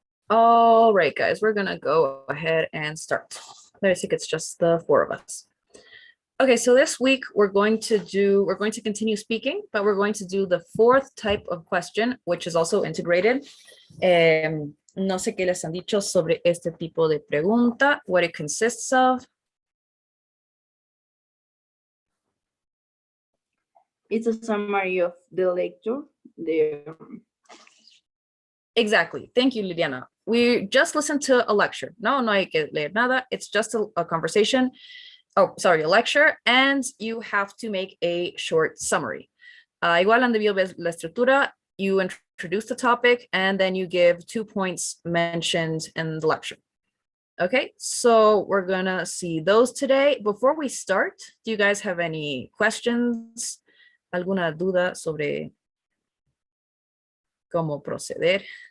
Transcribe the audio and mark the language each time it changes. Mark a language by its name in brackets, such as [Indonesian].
[English] All right, guys, we're gonna go ahead and start. I think it's just the four of us. Okay, so this week we're going to continue speaking, but we're going to do the fourth type of question, which is also integrated. [Spanish] No sé qué les han dicho sobre este tipo de pregunta, [English] what it consists of. It's a summary of the lecture. Exactly. Thank you, Liliana. We just listened to a lecture. [Spanish] No hay que leer nada. [English] It's just a conversation. Oh, sorry, a lecture, and you have to make a short summary. [Spanish] Igual han debido ver la estructura. [English] You introduce the topic, and then you give 2 points mentioned in the lecture. Okay, so we're gonna see those today. Before we start, do you guys have any questions? [Spanish] ¿Alguna duda sobre cómo proceder?